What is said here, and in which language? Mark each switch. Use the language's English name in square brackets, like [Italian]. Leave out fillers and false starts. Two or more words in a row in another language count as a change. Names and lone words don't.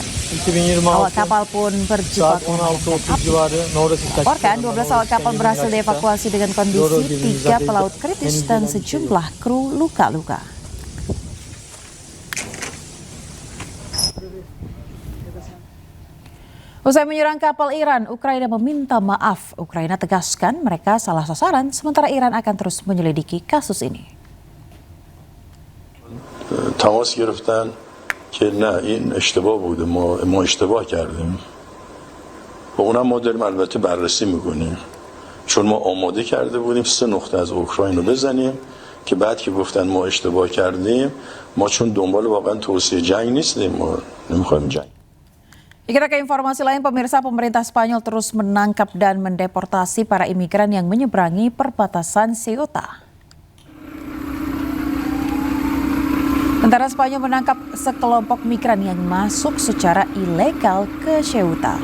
[Indonesian] Awak kapal pun berjibaku. Laporkan 12 awak kapal berhasil dievakuasi dengan kondisi 3 pelaut kritis dan sejumlah kru luka-luka. Usai menyerang kapal Iran, Ukraina meminta maaf. Ukraina tegaskan mereka salah sasaran, sementara Iran akan terus menyelidiki kasus ini. [Persian] تماس گرفتن که نه این اشتباه بوده، ما اشتباه کردیم و اونم ما داریم البته بررسی میکنیم چون ما آماده کرده بودیم 3 نقطه از اوکراین رو بزنیم که بعد که گفتن ما اشتباه کردیم ما چون دنبال واقعا توسعه جنگ نیستیم، ما نمیخوایم جنگ. [Indonesian] Kita ke informasi lain, pemirsa, pemerintah Spanyol terus menangkap dan mendeportasi para imigran yang menyeberangi perbatasan Ceuta. Tentara Spanyol menangkap sekelompok migran yang masuk secara ilegal ke Ceuta.